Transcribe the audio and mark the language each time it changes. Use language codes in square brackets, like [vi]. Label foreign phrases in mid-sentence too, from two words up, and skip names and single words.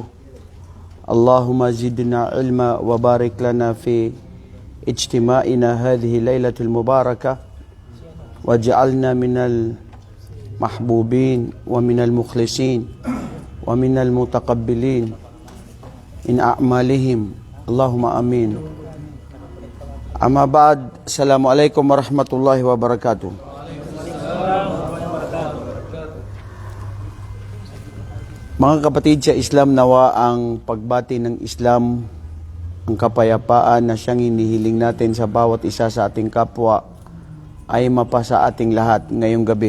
[ar] اللهم زدنا علما وبارك لنا في اجتماعنا هذه الليلة المباركة واجعلنا من المحبوبين ومن المخلصين ومن المتقبلين من أعمالهم اللهم آمين. أما بعد, السلام عليكم ورحمة الله وبركاته. [tl] Mga kapatid sa Islam, nawa ang pagbati ng Islam, ang kapayapaan na siyang hinihiling natin sa bawat isa sa ating kapwa ay mapasa ating lahat ngayong gabi.